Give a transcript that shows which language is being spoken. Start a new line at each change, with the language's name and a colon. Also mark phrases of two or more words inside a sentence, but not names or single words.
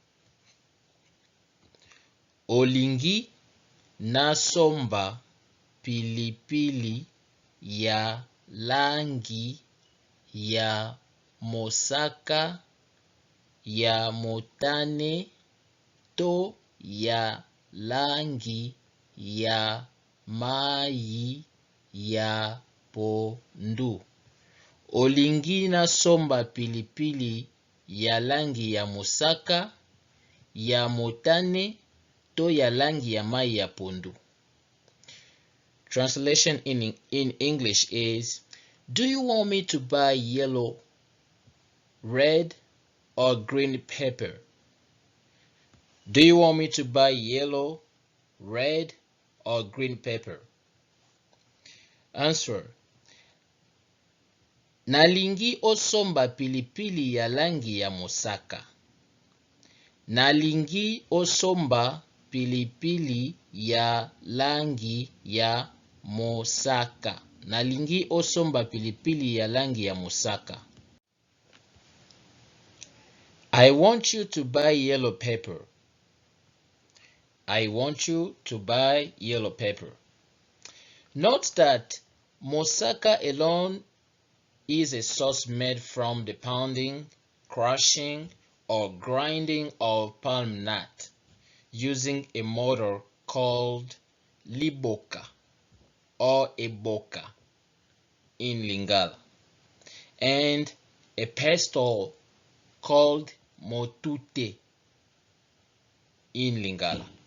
Lingala: Olingi nasomba pilipili ya langi ya mosaka, ya motane to ya langi ya mai ya pondu. Olingi nasomba pilipili ya langi ya mosaka, ya motane to ya langi ya mai ya pondu.
English: Translation in English is, do you want me to buy yellow, red, or green pepper? Do you want me to buy yellow, red, or green pepper? Answer:
Lingala: nalingi osomba pilipili ya langi ya mosaka. Nalingi osomba pilipili ya langi ya mosaka. Nalingi osomba pilipili ya langi ya mosaka.
English: I want you to buy yellow pepper. I want you to buy yellow pepper. Note that mosaka alone is a sauce made from the pounding, crushing, or grinding of palm nut using a mortar called liboka or eboka in Lingala, and a pestle called motute in Lingala.